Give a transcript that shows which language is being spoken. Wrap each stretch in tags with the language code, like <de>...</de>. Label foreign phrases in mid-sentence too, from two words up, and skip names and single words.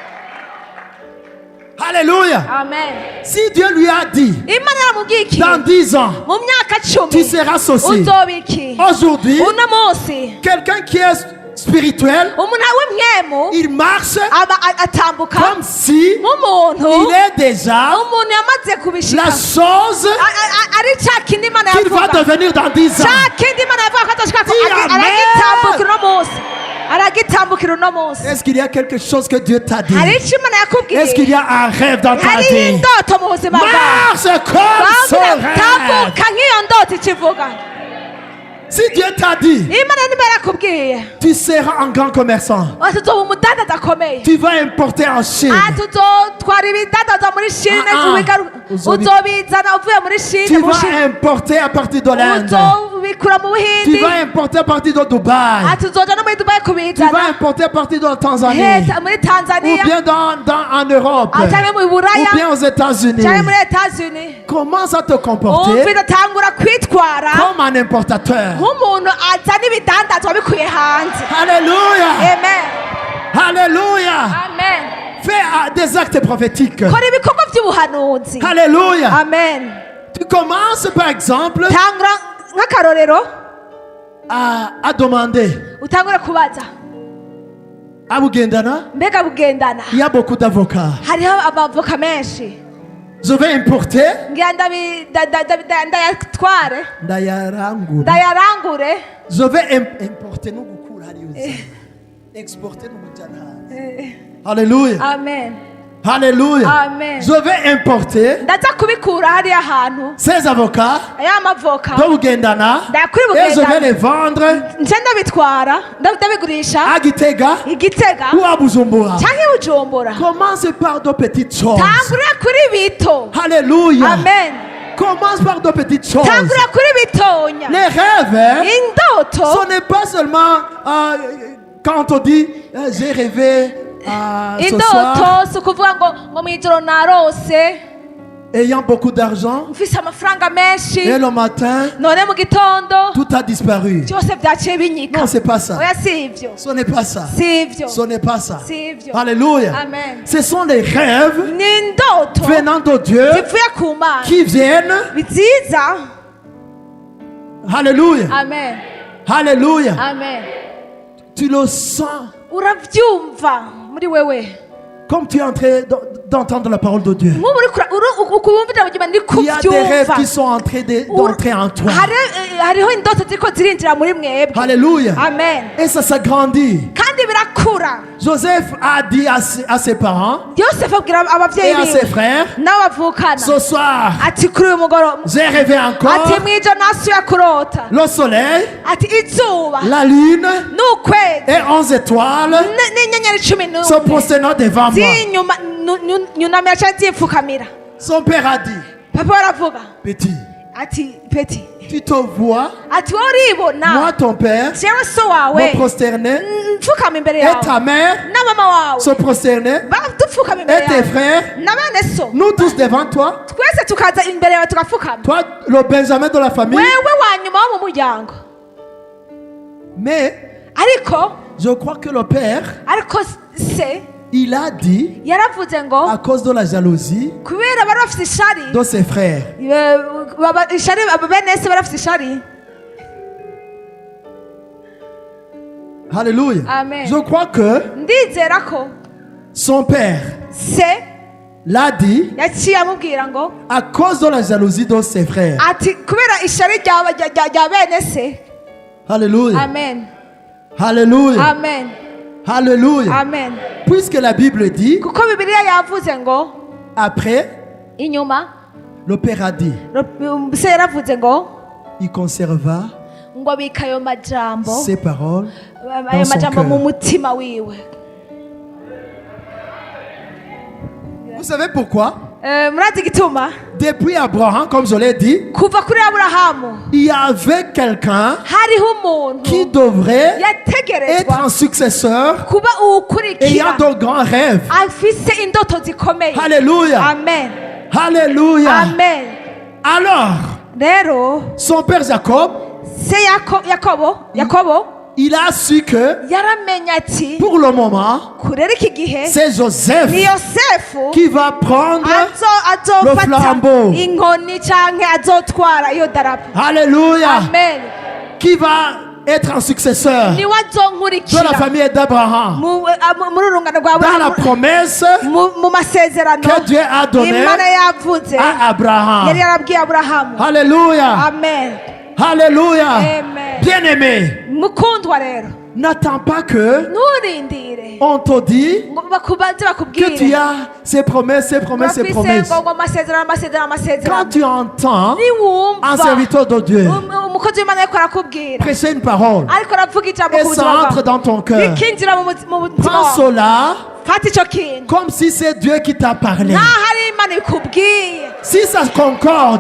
<fr>Alléluia. Amen. Si Dieu lui a dit</fr> <rn>Imana yaramubwiye iki</rn> <fr>dans 10 ans,</fr> <rn>mu myaka</rn> <fr>tu 10 seras ceci.</fr> <rn>uzoba iki.</rn> <fr>Aujourd'hui,</fr> <rn>uno munsi</rn> <fr>quelqu'un qui est spirituel,</fr> <rn>umuntu w'imwemu</rn> <fr>il marche</fr> <rn>aba atambuka</rn> <fr>comme si</fr> <rn>nk'umuntu</rn> <fr>il est déjà</fr> <rn>umuntu yamaze kubishika</rn> <fr>la chose</fr> <rn>ari ca kindi Imana</rn> <fr>qu'il va</fr> <rn>yavuga</rn> <fr>devenir dans 10 ans.</fr> <rn>ca kindi Imana yavuga ko azoshika ko</rn> <fr>Dis amen.</fr> <rn>aragitambukira uno munsi aragitambukira uno munsi.</rn> <fr>Est-ce qu'il y a quelque chose que Dieu t'a dit?</fr> <rn>hari ico Imana</rn> <fr>Est-ce qu'il</fr> <rn>yakubwiye,</rn> <fr>y a un rêve dans ta</fr> <rn>hari</rn> <fr>vie?</fr> <rn>indoto mu buzima bwawe</rn> <fr>Marche comme ce</fr> <rn>bavuga</rn> <fr>rêve.</fr> <rn>tambuka nk'iyo ndoto ikivuga.</rn> <fr>Si Dieu t'a dit,</fr> <rn>Imana niba yarakubwiye</rn> <fr>tu seras un grand commerçant.</fr> <rn>tuzoba umudandaza akomeye,</rn> <fr>Tu vas importer en Chine.</fr> <rn>tuzotwara ibidandaza muri Chine, uzobizana uvuye muri Chine</rn> <fr>Tu</fr> <rn>mu Chine.</rn> <fr>vas importer à partir de l'Inde.</fr> <rn>uzobikura kubikura mu</rn> <fr>Tu</fr> <rn>buhindi</rn> <fr>vas importer à partir de Dubaï.</fr> <rn>ati uzoja no muri dubayi</rn> <fr>Tu vas</fr> <rn>kubizana</rn> <fr>importer à partir de Tanzanie.</fr> <rn>muri</rn> <fr>Ou</fr> <rn>tanzania</rn> <fr>bien en Europe.</fr> <rn>canke mu</rn> <fr>Ou</fr> <rn>buraya</rn> <fr>bien aux États-Unis.</fr> <rn>canke muri etats-unis</rn> <fr>Commence à te comporter</fr> <rn>umvira tangura kwitwara</rn> <fr>comme un importateur.</fr> <rn>nk'umuntu azana ibidandazwa bikuye hanze.</rn> <fr>Alléluia. Amen. Alléluia. Amen. Fais des actes prophétiques.</fr> <rn>kora ibikorwa by'ubuhanuzi.</rn> <fr>Alléluia. Amen. Tu commences par exemple</fr> <rn>tangura nk'akarorero</rn> <fr>à demander.</fr> <rn>utangure kubaza</rn> <fr>À Bugendana,</fr> <rn>mbega bugendana</rn> <fr>il y a beaucoup d'avocats.</fr> <rn>hariho abavoka menshi</rn> <fr>Je vais importer.</fr> <rn>ngira ndayatware Ndayarangura. ndayarangure</rn> <fr>Je vais importer</fr> <rn>no gukura hariya. Exporter no mujana.</rn> <fr>Alléluia. amen Alléluia. Amen. Je vais importer</fr> <rn>ndaza kubikura hariya hantu</rn> <fr>ces avocats</fr> <rn>aya mavoka</rn> <fr>de Bugendana</fr> <rn>ndayakuri</rn> <fr>et je vais</fr> <rn>bugendana</rn> <fr>les vendre</fr> <rn>nce ndabitwara ndabigurisha</rn> <fr>à Gitega</fr> <rn>igitega</rn> <fr>ou à Bujumbura.</fr> <rn>canke bujumbura</rn> <fr>Commence par de petites choses.</fr> <rn>tangurira kuri bito.</rn> <fr>Alléluia. Amen. Commence par de petites choses.</fr> <rn>tangurira kuri bitonya.</rn> <fr>Les rêves, hein,</fr> <rn>indoto</rn> <fr>ce n'est pas seulement quand on dit j'ai rêvé ce soir</fr> <rn>indoto si ukuvuga ngo mw'ijoro narose</rn> <fr>ayant beaucoup d'argent</fr> <rn>mfise amafaranga menshi</rn> <fr>et le matin</fr> <rn>none mu gitondo</rn> <fr>tout a disparu.</fr> <rn>byose byaciye binyika.</rn> <fr>Non, c'est pas ça.</fr> <rn>oya si ivyo</rn> <fr>Ce n'est pas ça.</fr> <rn>si ivyo</rn> <fr>Ce n'est pas ça.</fr> <rn>si ivyo.</rn> <fr>Alléluia. Amen. Ce sont les rêves</fr> <rn>ni indoto</rn> <fr>venant de Dieu</fr> <rn>zivuye ku Mana</rn> <fr>qui viennent.</fr> <rn>biziza.</rn> <fr>Alléluia. Amen. Alléluia. Amen. Tu le sens</fr> <rn>uravyumva muri wewe</rn> <fr>comme tu es en train d'entendre la parole de Dieu.</fr> <rn>nk'ubu ukubumvira mu gihe ndi</rn> <fr>Il y a des rêves</fr> <rn>kuvyumva</rn> <fr>qui sont en train d'entrer en toi.</fr> <rn>hariho indoto ziriko zirinjira muri mwebwe.</rn> <fr>Alléluia. Amen. Et ça s'agrandit.</fr> <rn>kandi birakura.</rn> <fr>Joseph a dit à ses parents</fr> <rn>yosefu abwira</rn> <fr>et</fr> <rn>abavyeyi</rn> <fr>à ses</fr> <rn>biwe</rn> <fr>frères,</fr> <rn>n'abavukana</rn> <fr>ce soir,</fr> <rn>ati kuri uyu mugoroba</rn> <fr>j'ai rêvé encore</fr> <rn>ati mw'ijoro nasubiye kurota</rn> <fr>le soleil,</fr> <rn>ati izuba</rn> <fr>la lune</fr> <rn>n'ukwezi</rn> <fr>et 11 étoiles</fr> <rn>n'inyenyeri cumi</rn> <fr>se</fr> <rn>n'umwe</rn> <fr>prosternant devant moi.</fr> <rn>nyunamira canke zipfukamira.</rn> <fr>Son père a dit,</fr> <rn>papa aravuga</rn> <fr>petit,</fr> <rn>ati peti</rn> <fr>tu te vois,</fr> <rn>ati wowe uribona</rn> <fr>moi ton père,</fr> <rn>jewe so wawe</rn> <fr>me prosterner,</fr> <rn>mfukama imbere</rn> <fr>et</fr> <rn>yawe</rn> <fr>ta mère</fr> <rn>na mama wawe</rn> <fr>se prosterner,</fr> <rn>dupfukama imbere</rn> <fr>et tes</fr> <rn>yawe</rn> <fr>frères,</fr> <rn>na bene so</rn> <fr>nous tous devant toi,</fr> <rn>twese tukaza imbere yawe tugapfukama</rn> <fr>toi le Benjamin de la famille.</fr> <rn>wewe wa nyuma wo mu muryango.</rn> <fr>Mais</fr> <rn>ariko</rn> <fr>je crois que le père,</fr> <rn>ariko se</rn> <fr>il a dit,</fr> <rn>yaravuze ngo</rn> <fr>à cause de la jalousie</fr> <rn>kubera bari bafite ishari</rn> <fr>de ses frères,</fr> <rn>ishari bene se bari bafite ishari.</rn> <fr>alléluia. Amen. Je crois que</fr> <rn>ndizera ko</rn> <fr>son père</fr> <rn>se</rn> <fr>l'a dit</fr> <rn>yaciye amubwira ngo</rn> <fr>à cause de la jalousie de ses frères.</fr> <rn>ati kubera ishari rya bene se.</rn> <fr>Alléluia. Amen. Alléluia. Amen. Alléluia. Amen. Puisque la Bible dit,</fr> <rn>kuko bibiliya yavuze ngo</rn> <fr>après,</fr> <rn>inyuma</rn> <fr>le père a dit,</fr> <rn>se yaravuze ngo</rn> <fr>il conserva</fr> <rn>ngo abika ayo majambo</rn> <fr>ses paroles</fr> <rn>ayo</rn> <fr>dans son</fr> <rn>majambo mu</rn> <fr>cœur.</fr> <rn>mutima wiwe.</rn> <fr>Vous savez pourquoi?</fr> <rn>murazi igituma</rn> <fr>Depuis Abraham, comme je l'ai dit,</fr> <rn>kuva kuri aburahamu</rn> <fr>il y avait quelqu'un</fr> <rn>hariho</rn> <fr>qui</fr> <rn>umuntu</rn> <fr>devrait être</fr> <rn>yategerezwa</rn> <fr>un successeur</fr> <rn>kuba uwukurikira</rn> <fr>ayant de grands rêves.</fr> <rn>afise indoto zikomeye.</rn> <fr>Alléluia. Amen. Alléluia. Amen. Alors,</fr> <rn>rero</rn> <fr>son père Jacob,</fr> <rn>se yakobo</rn> <fr>il a su que</fr> <rn>yaramenye ati</rn> <fr>pour le moment,</fr> <rn>kurera iki gihe</rn> <fr>c'est Joseph</fr> <rn>ni yosefu</rn> <fr>qui va prendre le</fr> <rn>azofata</rn> <fr>flambeau.</fr> <rn>inkoni canke azotwara iyo darapo.</rn> <fr>Alléluia. Amen. Qui va être un successeur</fr> <rn>niwe</rn> <fr>de la</fr> <rn>azonkurikira</rn> <fr>famille d'Abraham.</fr> <rn>muri urungano rwa</rn> <fr>Dans la promesse</fr> <rn>mu masezerano</rn> <fr>que Dieu a donnée</fr> <rn>imana yavuze</rn> <fr>à</fr> <rn>yari</rn> <fr>Abraham.</fr> <rn>yarabwiye aburahamu.</rn> <fr>Alléluia. Amen. Alléluia. Amen. Bien-aimé,</fr> <rn>mukundwa rero</rn> <fr>n'attends pas que</fr> <rn>nturindire</rn> <fr>on te dit</fr> <rn>ngo bakubanze</rn> <fr>que tu</fr> <rn>bakubwire</rn> <fr>as ces promesses, ces promesses, ces</fr> <rn>bafise</rn> <fr>promesses.</fr> <rn>ngo amasezerano</rn> <fr>Quand tu entends un</fr> <rn>niwumva</rn> <fr>serviteur de Dieu</fr> <rn>umukozi w'imana ariko arakubwira</rn> <fr>prêcher une parole</fr> <rn>ariko aravuga ijambo</rn> <fr>et</fr> <rn>ku</rn> <fr>ça</fr> <rn>buzima</rn> <fr>entre</fr> <rn>bwawe</rn> <fr>dans ton cœur,</fr> <rn>bikinjira mu mutima</rn> <fr>prends</fr> <rn>wawe</rn> <fr>cela</fr> <rn>fata ico kintu</rn> <fr>comme si c'est Dieu qui t'a parlé.</fr> <rn>nkaho ari imana ikubwiye.</rn> <fr>Si ça concorde</fr>